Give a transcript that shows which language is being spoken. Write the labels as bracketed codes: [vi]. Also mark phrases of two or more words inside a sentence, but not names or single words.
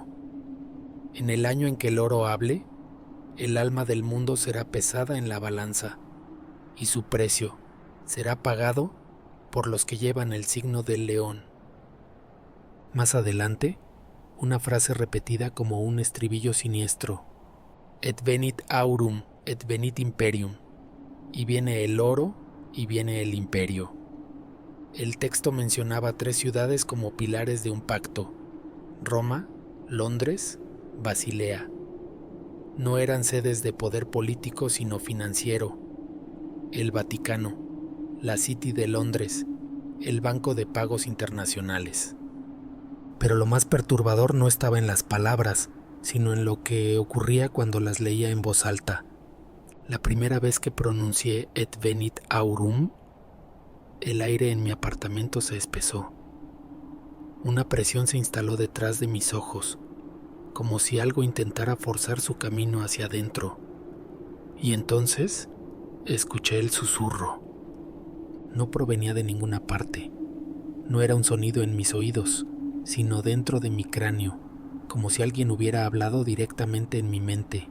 [es] En el año en que el oro hable, el alma del mundo será pesada en la balanza, y su precio será pagado por los que llevan el signo del león. Más adelante, una frase repetida como un estribillo siniestro. [la] Et venit aurum, et venit imperium. [es] Y viene el oro y viene el imperio. El texto mencionaba 3 ciudades como pilares de un pacto: Roma, Londres, Basilea. No eran sedes de poder político sino financiero. El Vaticano, la City de Londres, el Banco de Pagos Internacionales. Pero lo más perturbador no estaba en las palabras, sino en lo que ocurría cuando las leía en voz alta. La primera vez que pronuncié [la] Et venit aurum, [es] el aire en mi apartamento se espesó. Una presión se instaló detrás de mis ojos, como si algo intentara forzar su camino hacia adentro. Y entonces escuché el susurro. No provenía de ninguna parte. No era un sonido en mis oídos, sino dentro de mi cráneo, como si alguien hubiera hablado directamente en mi mente.